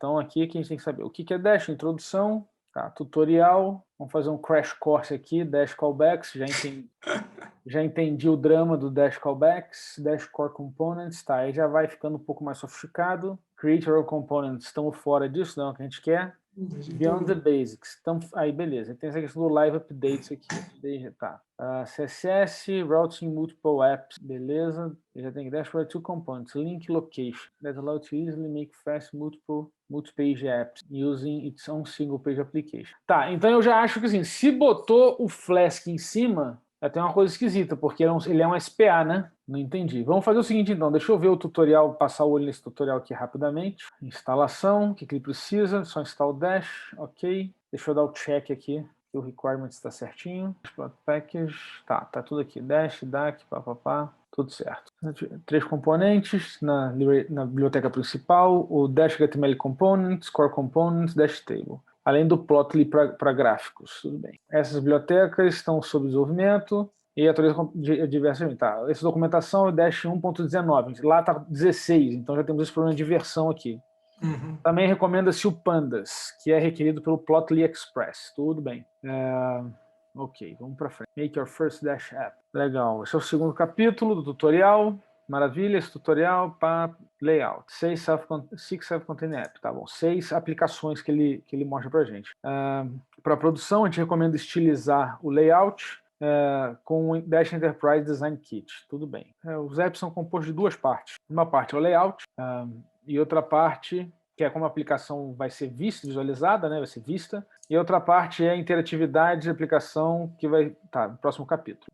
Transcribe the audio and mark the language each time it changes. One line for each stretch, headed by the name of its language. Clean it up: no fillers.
Portuguese: Então, aqui que a gente tem que saber o que é Dash, introdução, tutorial, vamos fazer um crash course aqui, Dash callbacks, já entendi o drama do Dash callbacks, Dash core components, aí já vai ficando um pouco mais sofisticado.
English: Create your components,
Portuguese: estamos fora disso, não é o que a gente quer.
English: Beyond the basics.
Portuguese: Então, aí, beleza. Tem essa questão do live updates aqui. Tá. CSS, routing multiple apps. Beleza. Já tem
English: dashboard two components. Link location. That allows to easily make fast multi-page apps using its own single page application.
Portuguese: Tá, então eu já acho que assim, se botou o Flask em cima, tem uma coisa esquisita, porque ele é um SPA, né? Não entendi. Vamos fazer o seguinte, então. Deixa eu ver o tutorial, passar o olho nesse tutorial aqui rapidamente. Instalação, o que ele precisa? Só instalar o Dash, ok. Deixa eu dar o check aqui, que o requirement está certinho. Package, tá tudo aqui. Dash, DAC, papapá, tudo certo. 3 componentes na biblioteca principal, o Dash HTML Components, Core Components, Dash Table. Além do Plotly para gráficos, tudo bem. Essas bibliotecas estão sob desenvolvimento e atualiza diversas. Tá, essa documentação é Dash 1.19, lá está 16, então já temos esse problema de versão aqui. Também recomenda-se o Pandas, que é requerido pelo Plotly Express, tudo bem. Ok, vamos para frente.
English: Make your first Dash app.
Portuguese: Legal, esse é o segundo capítulo do tutorial. Maravilha, esse tutorial para layout. 6
English: self-contained app,
Portuguese: tá bom. 6 aplicações que ele mostra para a gente. Para produção, a gente recomenda estilizar o layout com o Dash Enterprise Design Kit. Tudo bem. Os apps são compostos de 2 partes. Uma parte é o layout e outra parte, que é como a aplicação vai ser visualizada, né, vai ser vista, e outra parte é a interatividade de aplicação, que vai estar no próximo capítulo.